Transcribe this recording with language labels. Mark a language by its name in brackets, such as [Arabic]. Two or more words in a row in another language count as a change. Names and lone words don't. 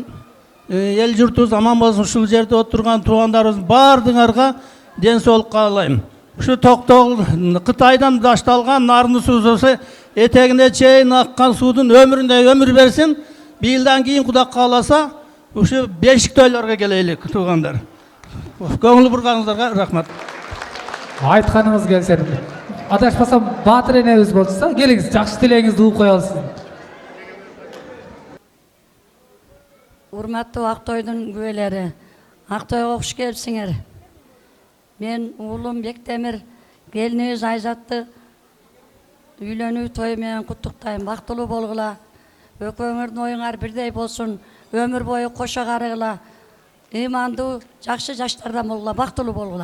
[Kyrgyz] Эл журтубуз аман болсун. Ушул жерде отурган туугандарыбыз бардыңарга ден соолук каалайм. Ушу токтогул Кытайдан башталган нарын суусу этегине чейин аккан суудун өмүрүндө өмүр берсин. Бийилдан кийин Кудай кааласа, ушу бешик тойлорго келелик туугандар. [Kazakh] Көңіл бұрғаныңыздарға рахмат. Айтқаныңыз келсен. Адашпасам Батыр енебіз болса, келіңіз, жақсы тілегіңізді уып қоялы сіздің. Урматтуу Ақтойдың күбелері, Ақтойға хош келіпсіңер. [Kyrgyz] Мен улум Бектемир, келініңіз Айзатты үйленүү тойы менен куттуктайм. Бактылуу болгула, экөөңөрдүн оюңар бирдей болсун, өмүр бою кошо карыгыла, ыймандуу, жакшы жаштардан болгула, бактылуу болгула.